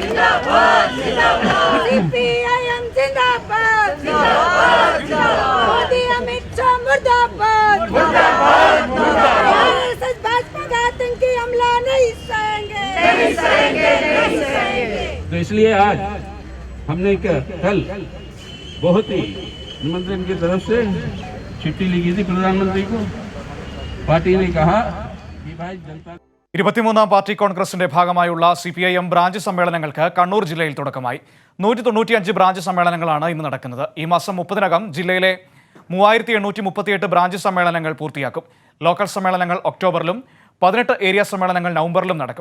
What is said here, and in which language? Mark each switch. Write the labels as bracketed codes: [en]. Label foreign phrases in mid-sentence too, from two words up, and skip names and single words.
[hi] CPIM जिंदाबाद, मोदी अमित शाह मुर्दाबाद, भाजपा का आतंकी हमला नहीं सहेंगे। तो इसलिए आज हमने कल बहुत ही मंत्री की तरफ से चिट्ठी लिखी थी प्रधानमंत्री को। पार्टी ने कहा कि भाई जनता [ml] 23-ാം പാർട്ടി കോൺഗ്രസിന്റെ ഭാഗമായുള്ള CPIM ബ്രാഞ്ച് സമ്മേളനങ്ങൾക്ക് കണ്ണൂർ ജില്ലയിൽ തുടക്കമായി. 195 ബ്രാഞ്ച് സമ്മേളനങ്ങളാണ് ഇന്ന് നടക്കുന്നത്. ഈ മാസം 30-നകം ജില്ലയിലെ 3838 ബ്രാഞ്ച് സമ്മേളനങ്ങൾ പൂർത്തിയാക്കും. ലോക്കൽ സമ്മേളനങ്ങൾ ഒക്ടോബറിലും 18 ഏരിയ സമ്മേളനങ്ങൾ നവംബറിലും നടക്കും.